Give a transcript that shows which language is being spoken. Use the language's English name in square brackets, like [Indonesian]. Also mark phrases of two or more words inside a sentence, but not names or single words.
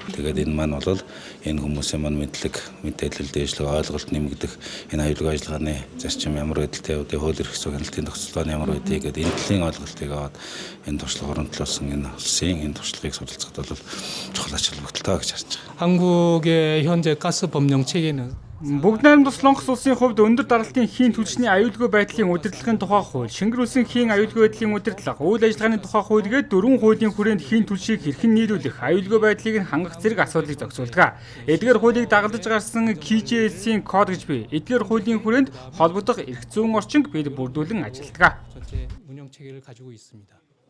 [Mongolian] Тэгээд энэ маань бол энэ хүмүүсийн маань мэдээлэл дээшлэг ойлголт нэмэгдэх энэ аюулгүй ажиллагааны зарчим ямар байдалтай явдаг, хууль эрх зүйн хяналтын тогтолцоо ямар байдгийг гэдэг энэ талын ойлголтыг аваад энэ туршлага хөрөнгөлүүлсэн энэ улсын энэ туршлагыг суралцахад бол чухал ач холбогдолтой гэж харж байгаа. [Korean] 한국의 현재 가스 법령 체계는 [Mongolian] Бүгд найрамдах Солонгос улсын хувьд өндөр даралтын хийн түвшний аюулгүй байдлын удирдлагын тухай хууль, Шингэр улсын хийн аюулгүй байдлын удирдлага, үйл ажиллагааны тухай хуульгээд 4 хуулийн хүрээнд хийн түвшийг хэрхэн нийлүүлэх, аюулгүй байдлыг хангах зэрэг асуудлыг зохицуулдаг. Эдгээр хуулийг дагалдаж гарсан KJS-ийн код гэж бий. Эдгээр хуулийн хүрээнд холбогдох эрх зүйн орчинг бид бүрдүүлэн ажилладаг. [Korean] 운영 체계를 가지고 있습니다.